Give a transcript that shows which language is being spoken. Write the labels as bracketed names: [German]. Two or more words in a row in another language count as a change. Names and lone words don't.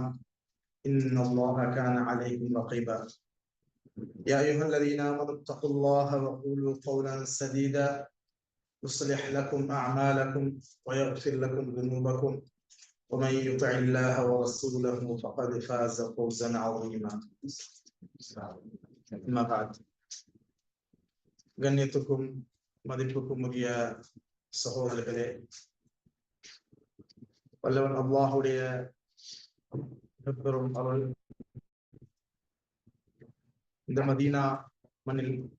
[Arabic] إن الله كان عليكم رقيبا يا أيها الذين آمنوا اتقوا الله وقولوا قولا سديدا يصلح لكم أعمالكم ويغفر لكم ذنوبكم ومن يطع الله ورسوله فقد فاز فوزا عظيما أما بعد [Tamil] கண்ணியத்துக்கும் மதிப்புக்கும் உரிய சகோதரர்களே, வல்லவன் அல்லாஹுடைய பெரும் அருள் இந்த மதீனா மண்ணில்